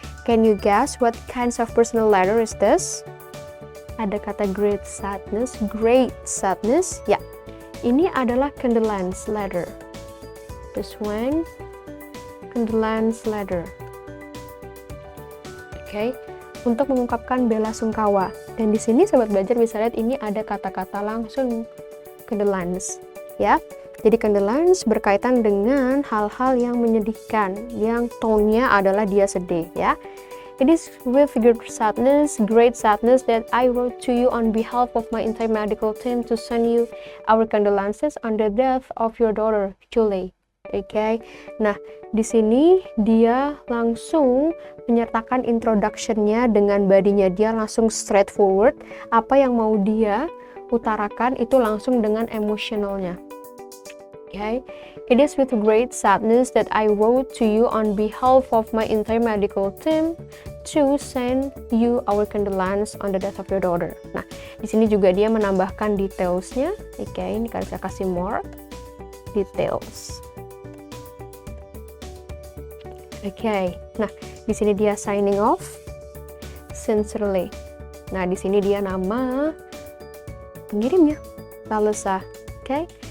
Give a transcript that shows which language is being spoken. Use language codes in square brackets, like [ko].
[en] Can you guess what kinds of personal letter is this? [id] Ada kata great sadness. [en] Ya, ini adalah condolence letter. This one, condolence letter. [id] Oke, untuk mengungkapkan bela sungkawa. Dan di sini sobat belajar bisa lihat ini ada kata-kata langsung condolence, ya. Jadi condolence berkaitan dengan hal-hal yang menyedihkan, yang tone-nya adalah dia sedih, ya. [en] It is with great sadness that I wrote to you on behalf of my entire medical team to send you our condolences on the death of your daughter, Julie. [id] Oke. Nah, di sini dia langsung menyertakan introduction-nya dengan badinya, dia langsung straightforward. Apa yang mau dia utarakan itu langsung dengan emosionalnya. [en] Okay. It is with great sadness that I wrote to you on behalf of my entire medical team to send you our condolence on the death of your daughter. [id] Nah, di sini juga dia menambahkan details-nya. Oke, ini kan saya kasih more details. Oke. Nah, di sini dia signing off sincerely. Nah, di sini dia nama pengirimnya, Melissa. Oke.